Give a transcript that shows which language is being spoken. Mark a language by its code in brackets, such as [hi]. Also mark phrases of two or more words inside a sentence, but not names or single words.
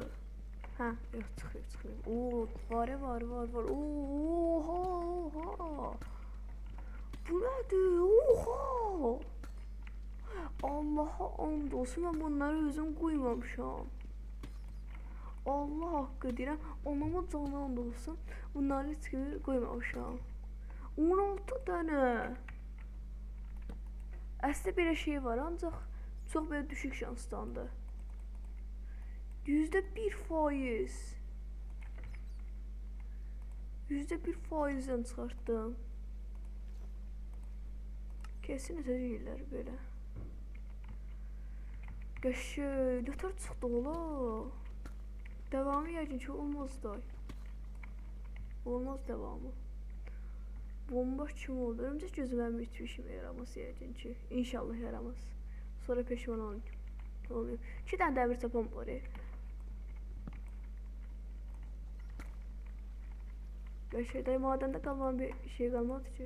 [tr] Ha yok çıkıyor. Oo var. Oha. Bu nedir? Oha. [az] Allah'a and olsun ben bunları özüm koymamışam. Allah hakkı deyirəm, anama canı and olsun. Bunları heç kimi koymamışam. 16 dənə. Əslində belə şey var, ancaq çox belə düşük şansdandır. %1%. %1%'den çıxartdım. Kesin ötəcəklər belə. Qəşəng, nətər çıxdı ola? Devamı yəqin ki olmaz da. [tr] Olmaz devamı. Bomba kim oldu? [az] Örümcək gözümə hiçbir işime yaramaz yəqin ki. İnşallah yaramaz. Sonra peşman olmayayım. [tr] 2 tane demir tapam var. Gerçekten madende kalmayan bir şey kalmadı ki.